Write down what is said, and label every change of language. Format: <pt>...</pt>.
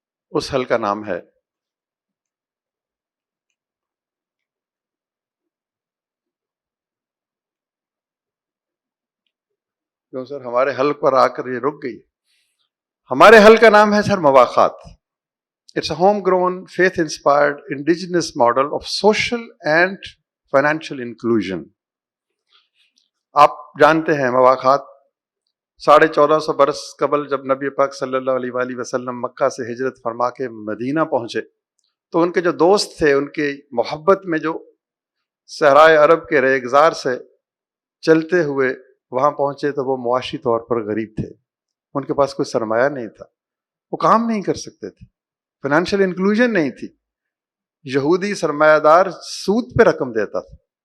<ur>اس حل کا نام ہے کیوں سر ہمارے حل پر آ کر یہ رک گئی. ہمارے حل کا نام ہے سر مواخات.</ur> <en>It's a homegrown, faith-inspired, indigenous model of social and financial inclusion.</en> <ur>آپ جانتے ہیں مواخات 1450 برس قبل جب نبی پاک صلی اللہ علیہ وآلہ وسلم مکہ سے ہجرت فرما کے مدینہ پہنچے تو ان کے جو دوست تھے ان کی محبت میں جو صحرائے عرب کے ریگزار سے چلتے ہوئے وہاں پہنچے تو وہ معاشی طور پر غریب تھے، ان کے پاس کوئی سرمایہ نہیں تھا، وہ کام نہیں کر سکتے تھے، فائنینشیل انکلوژن نہیں تھی، یہودی سرمایہ دار سود پہ رقم دیتا تھا،</ur>